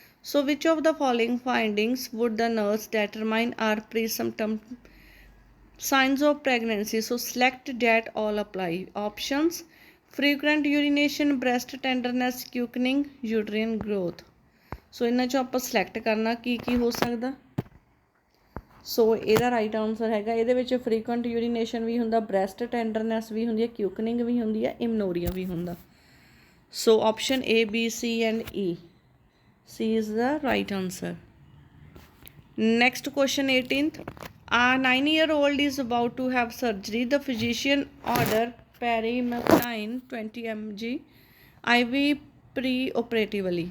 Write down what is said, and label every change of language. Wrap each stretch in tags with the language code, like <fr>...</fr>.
<en>So which of the following findings would the nurse determine are pre-symptom signs of pregnancy? So select that all apply. Options: frequent urination, breast tenderness, quickening, uterine growth.</en> <pa>ਸੋ ਇਹਨਾਂ 'ਚੋਂ ਆਪਾਂ select ਕਰਨਾ ਕੀ ਹੋ ਸਕਦਾ। ਸੋ ਇਹਦਾ right answer ਹੈਗਾ, ਇਹਦੇ ਵਿੱਚ ਫਰੀਕੁਐਂਟ ਯੂਰੀਨੇਸ਼ਨ ਵੀ ਹੁੰਦਾ, ਬ੍ਰੈਸਟ ਟੈਂਡਰਨੈਸ ਵੀ ਹੁੰਦੀ ਹੈ, ਕਿਊਕਨਿੰਗ ਵੀ ਹੁੰਦੀ ਹੈ, ਇਮਨੋਰੀਆ ਵੀ ਹੁੰਦਾ। ਸੋ option</pa> <en>A, B, C and E, C is the right answer. Next question 18th. A 9-year-old is about to have surgery. The physician order perimethine 20 mg IV pre-operatively.</en>